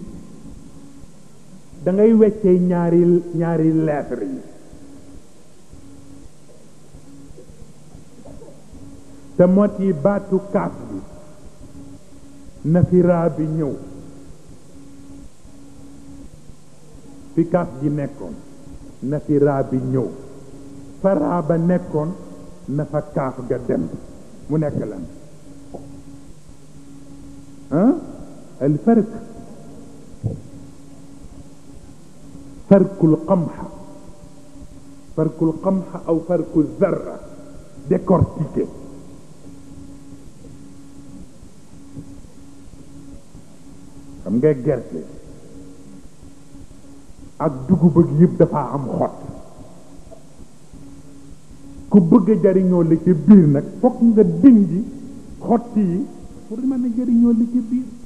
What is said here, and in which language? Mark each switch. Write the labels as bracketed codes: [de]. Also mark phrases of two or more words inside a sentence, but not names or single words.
[wo] da ngay weccee ñaari lettre yi te moo ci baatu kaaf bi na fi raa bi ñëw fi kaaf gi nekkoon na fi raa bi ñëw fa raa ba nekkoon na fa kaaf ga dem mu nekk lan [ar] الفرق فرق القمح أو فرق الذرة [wo] décortiqué xam nga gerte ak dugub ak yëpp dafa am xott ku bëgg a jariñoo la ca biir nag fokk nga dindi xott yi pour mën a jariñoo la ca biir